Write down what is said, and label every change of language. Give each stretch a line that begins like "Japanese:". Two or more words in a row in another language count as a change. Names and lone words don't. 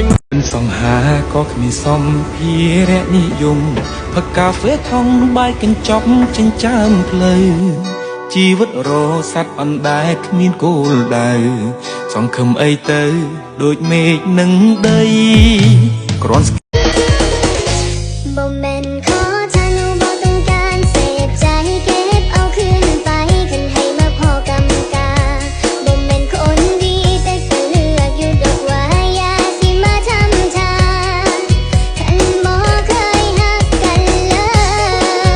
Khmer: សង្ហាក៏គ្មានសម្ភារៈនិយមផឹកកាហ្វេថងបាយកញ្ចប់ចិញ្ចើមផ្លូវជីវិតរស័ព្ទអណ្ដែតគ្មានគោលដៅសង្ឃឹមអីទៅដូចមេឃនឹងដីគ្រាន់
Northeastern Thai: บ่แม่นขอทานบ่ต้องการเสพใจเก็บเอาคืนไปคันให้มาพอกำกาบ่แม่นคนดีแต่ก็เลือกอยู่ดอกว่าอย่าสิมาทำทางคันบ่เคยฮักกันเลย